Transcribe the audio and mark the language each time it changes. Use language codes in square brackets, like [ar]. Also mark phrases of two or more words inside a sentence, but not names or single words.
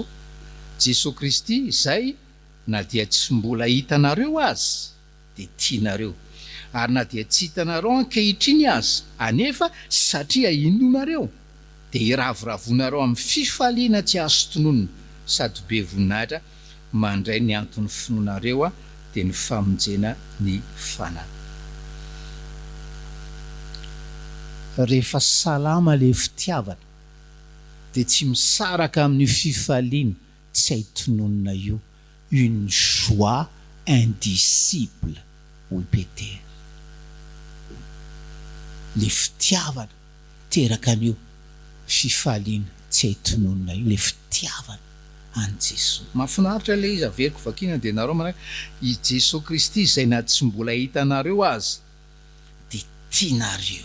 [mg] Jesosy Kristy izay na dia tsy mbola hitanareo azy de tianareo, ary na dia tsy hitanareo ankehitriny azy anefa satria inonareo de iravoravonareo amin'ny fifaliana tsy azo tononona sady be voninahitra mandray ny antony finoanareo de ny famonjena ny fanahy. Rehefa salama le fitiavana de tsy misaraka amin'ny fifaliana tsy haitononona io, [fr] une joie indicible hoy Petera. [mg] Le fitiavana teraka an'io fifaliana tsy haitononona io, le fitiavana any Jesosy. Mahafinaritra le izy averiko vakina dia nareo manaka i Jesosy Kristy izay na tsy mbola hitanareo azy dia tianareo,